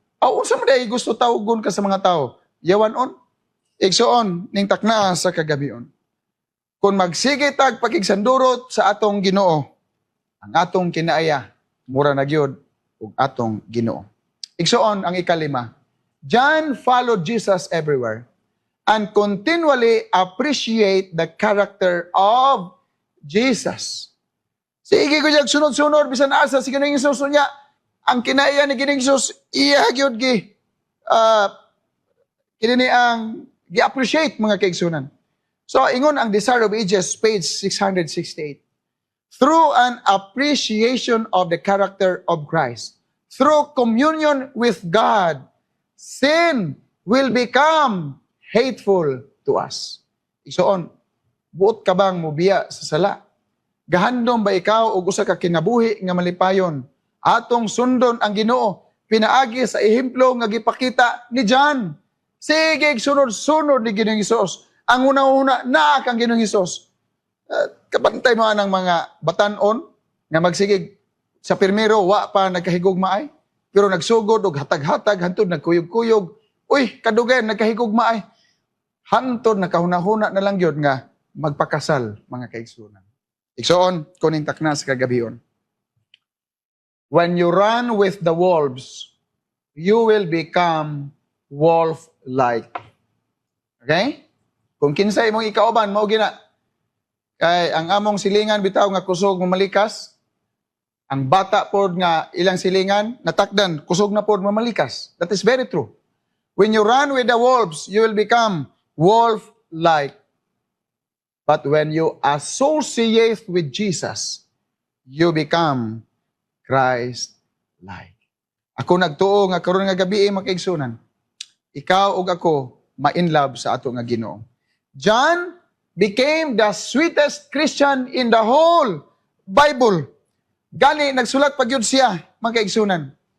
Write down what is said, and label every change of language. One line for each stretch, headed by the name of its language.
Cebuano: Aw unsa man day gusto tawgon ka sa mga tao? Yawanon. Igsuon ning takna sa kagabion. Kung magsige tag pakigsandurot sa atong Ginoo, ang atong kinaaya mura na gyud og atong Ginoo. Igsuon ang ikalima.
English: John followed Jesus everywhere and continually appreciate the character of Jesus.
Cebuano: Sige ko diag sunod-sunod bisan asa si Ginoong Hesus niya ang kinaaya ni Ginoong Hesus iya gyud gi kini ang gi-appreciate mga kaigsunan. So ingon ang Desire of Ages page 668.
English: Through an appreciation of the character of Christ, through communion with God, sin will become hateful to us.
Cebuano: Igsoon, buot ka bang mubiya sa sala? Gahandom ba ikaw o usa ka kinabuhi nga malipayon? Atong sundon ang Ginoo, pinaagi sa ehemplo nga gipakita ni John. Sige, sunod-sunod ni Ginoong Hesus. Ang una-una, naa kang Ginoong Hesus. Kapantay mo ng mga batanon nga magsigig sa pirmero, wa pa nagkahigugmaay. Pero nagsugod og hatag-hatag, hantod nagkuyog-kuyog. Uy, kadugan, nagkahigugmaay. Hantod nakahuna-huna na lang yun nga magpakasal, mga kaigsunan. Igsoon, kuning takna sa kagabion.
English: When you run with the wolves, you will become wolf-like.
Cebuano: Okay? Kung kinsay mong ikauban, mao gina. Kay ang among silingan bitaw nga kusog mamalikas, ang bata pod nga ilang silingan natakdan kusog na pod mamalikas.
English: That is very true. When you run with the wolves, you will become wolf-like. But when you associate with Jesus, you become Christ-like.
Cebuano: Ako nagtuo nga karon nga gabi mga kaigsunan. Ikaw ug ako ma-inlove sa ato nga Ginoo.
English: John became the sweetest Christian in the whole Bible.
Cebuano: Gani nagsulat pa gyud siya mga kaigsunan.